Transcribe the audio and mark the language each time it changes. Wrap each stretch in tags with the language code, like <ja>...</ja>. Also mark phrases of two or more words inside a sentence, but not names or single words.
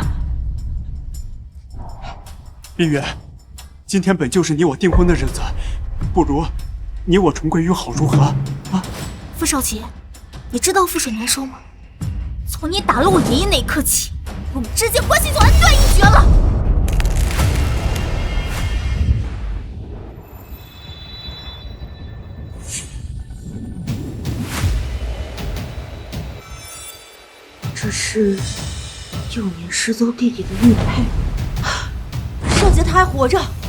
<zh>冰月，今天本就是你我訂婚的日子，不如你我重歸於好如何？啊！傅少杰，你知道覆水难收嗎？從你打了我爺爺那一刻起，我們之間關係就恩斷義絕了。这是幼年失踪弟弟的玉佩，少杰他還活着。</zh>